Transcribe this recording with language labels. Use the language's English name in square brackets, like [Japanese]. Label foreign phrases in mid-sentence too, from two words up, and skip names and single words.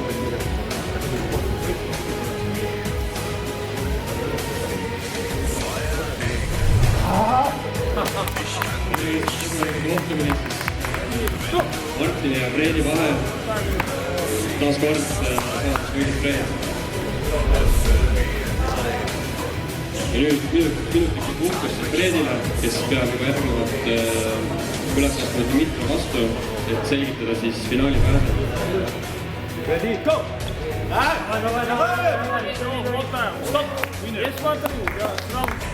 [Estonian] Martini ja Fredi vahel taas kord saatis võidus Fred. Ja nüüd minutiki puhkus Fredile, kes peab juba järgnevalt üles astuma Dmitri vastu, et selgitada siis finaali pääse. [English] Ready, go! Stop! Yes, one, two, yeah, strong.